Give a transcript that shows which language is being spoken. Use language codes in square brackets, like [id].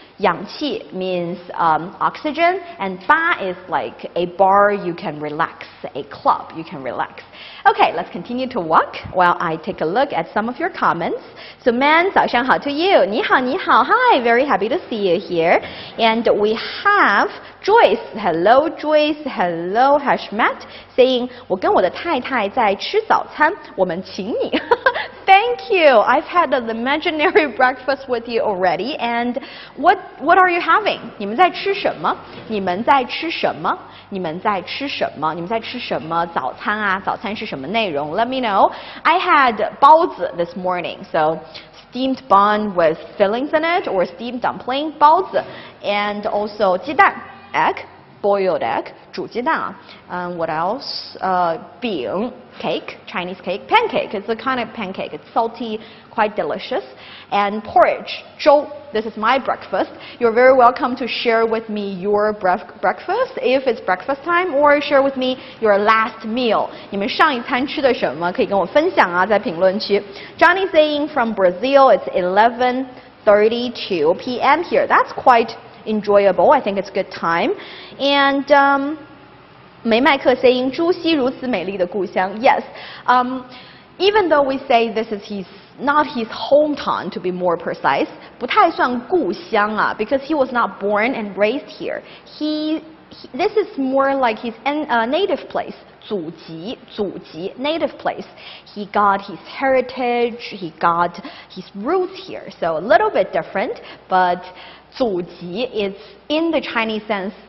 [en] 氧气 means oxygen, and ba is like a bar you can relax, a club you can relax. Okay, let's continue to walk while I take a look at some of your comments. So Man, [zh] 早上好 [en] to you. [zh] 你好, 你好. [en] Hi, very happy to see you here. And we have Joyce. Hello, Joyce. Hello, Hashmat. [zh] Saying, 我跟我的太太在吃早餐，我们请你. [en] Thank you. I've had an imaginary breakfast with you already. And what are you having? [zh] 你们在吃什么？你们在吃什么？你们在吃什么？你们在吃什么早餐啊？早餐是什么内容？ [en] Let me know. I had 包子 this morning. So steamed bun with fillings in it, or steamed dumpling, 包子, and also 鸡蛋 egg, boiled egg, [zh] 煮鸡蛋啊. [en] What else? 饼 cake, Chinese cake, pancake. It's a kind of pancake. It's salty, quite delicious. And porridge, 粥.This is my breakfast. You're very welcome to share with me your breakfast if it's breakfast time, or share with me your last meal. [zh] 你们上一餐吃的什么？可以跟我分享啊，在评论区。 [en] Johnny saying from Brazil, it's 11:32 p.m. here. That's quite enjoyable. I think it's a good time. And 梅麦克 saying [zh] 朱熹如此美丽的故乡. [en] Yes. Even though we say this is not his hometown, to be more precise, [zh] 不太算故乡啊, [en] because he was not born and raised here. This is more like his native place. 祖籍, native place. He got his heritage, he got his roots here. So a little bit different, but 祖籍 is in the Chinese sense